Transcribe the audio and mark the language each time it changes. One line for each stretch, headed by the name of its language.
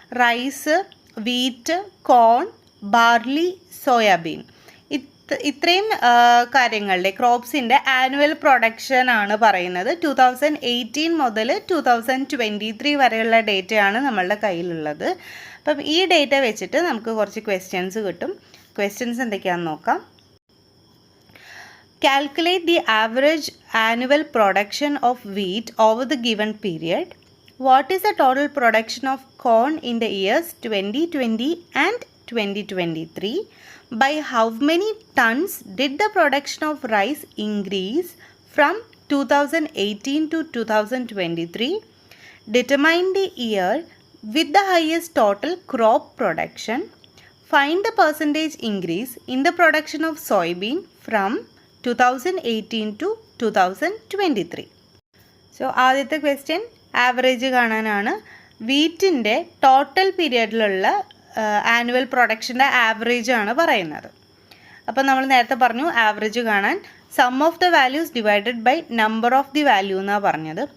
Malayalam: Rice, wheat, കോൺ, barley, soybean, ഇത്രയും കാര്യങ്ങളുടെ ക്രോപ്സിൻ്റെ annual production ആണ് പറയുന്നത്. 2018 മുതൽ 2023 വരെയുള്ള ഡേറ്റയാണ് നമ്മളുടെ കയ്യിലുള്ളത്. അപ്പം ഈ ഡേറ്റ വെച്ചിട്ട് നമുക്ക് കുറച്ച് ക്വസ്റ്റ്യൻസ് കിട്ടും. ക്വസ്റ്റ്യൻസ് എന്തൊക്കെയാണെന്ന് നോക്കാം.
English: Calculate the average annual production of wheat over the given period. What is the total production of corn in the years 2020 and 2023? By how many tons did the production of rice increase from 2018 to 2023? Determine the year with the highest total crop production. Find the percentage increase in the production of soybean from 2018 to 2023.
Malayalam: So ആദ്യത്തെ question average കാണാനാണ്. വീറ്റിൻ്റെ total പീരിയഡിലുള്ള annual പ്രൊഡക്ഷൻ്റെ average ആണ് പറയുന്നത്. അപ്പോൾ നമ്മൾ നേരത്തെ പറഞ്ഞു average കാണാൻ
English: sum of the values divided by number of the value
Malayalam: എന്നാണ് പറഞ്ഞത്.